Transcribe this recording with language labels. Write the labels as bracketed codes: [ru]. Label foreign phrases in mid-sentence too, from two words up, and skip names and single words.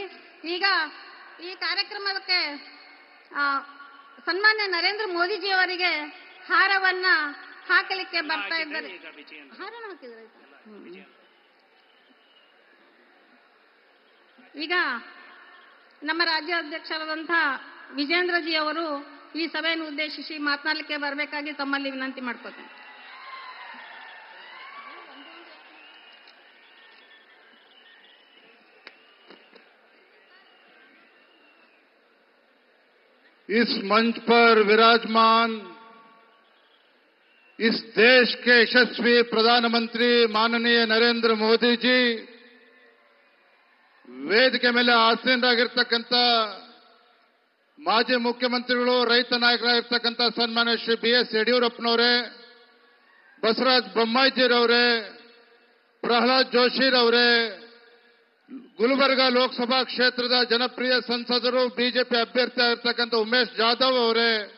[kn] ಈಗ ಈ ಕಾರ್ಯಕ್ರಮಕ್ಕೆ ಸನ್ಮಾನ್ಯ ನರೇಂದ್ರ ಮೋದಿಜಿಯವರಿಗೆ ಹಾರವನ್ನ ಹಾಕಲಿಕ್ಕೆ ಬರ್ತಾ ಇದ್ದಾರೆ. ಹಾರನ ಹಾಕಿದ್ದಾರೆ. ಈಗ ನಮ್ಮ ರಾಜ್ಯಾಧ್ಯಕ್ಷರಾದಂತಹ ವಿಜೇಂದ್ರಜಿ ಅವರು ಈ ಸಭೆಯನ್ನು ಉದ್ದೇಶಿಸಿ ಮಾತನಾಡಲಿಕ್ಕೆ ಬರಬೇಕಾಗಿ ತಮ್ಮಲ್ಲಿ ವಿನಂತಿ ಮಾಡ್ಕೋತೇನೆ. [hi] इस मंच पर विराजमान इस देश के यशस्वी प्रधानमंत्री माननीय नरेंद्र मोदी जी, [kn] ವೇದಿಕೆ ಮೇಲೆ ಆಸೀನರಾಗಿರ್ತಕ್ಕಂಥ ಮಾಜಿ ಮುಖ್ಯಮಂತ್ರಿಗಳು, ರೈತ ನಾಯಕರಾಗಿರ್ತಕ್ಕಂಥ ಸನ್ಮಾನ್ಯ ಶ್ರೀ BS ಯಡಿಯೂರಪ್ಪನವರೇ, ಬಸವರಾಜ ಬೊಮ್ಮಾಯಿಜಿರವರೇ, ಪ್ರಹ್ಲಾದ್ ಜೋಶಿರವರೇ, ಗುಲ್ಬರ್ಗಾ ಲೋಕಸಭಾ ಕ್ಷೇತ್ರದ ಜನಪ್ರಿಯ ಸಂಸದರು, ಬಿಜೆಪಿ ಅಭ್ಯರ್ಥಿ ಆಗಿರ್ತಕ್ಕಂಥ ಉಮೇಶ್ ಜಾಧವ್ ಅವರೇ,